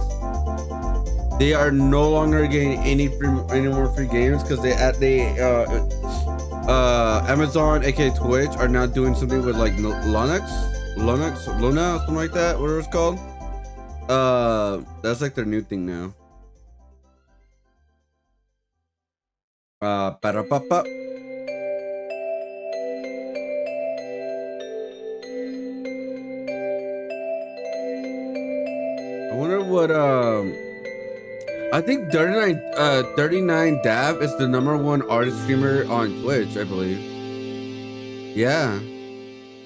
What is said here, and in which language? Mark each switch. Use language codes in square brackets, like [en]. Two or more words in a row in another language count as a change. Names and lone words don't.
[en] They are no longer getting any more free games because Amazon, aka Twitch, are now doing something with like Luna, something like that, whatever it's called. That's like their new thing now. Ba-da-ba-ba. I wonder what I think 39 Dab is the #1 artist streamer on Twitch, I believe.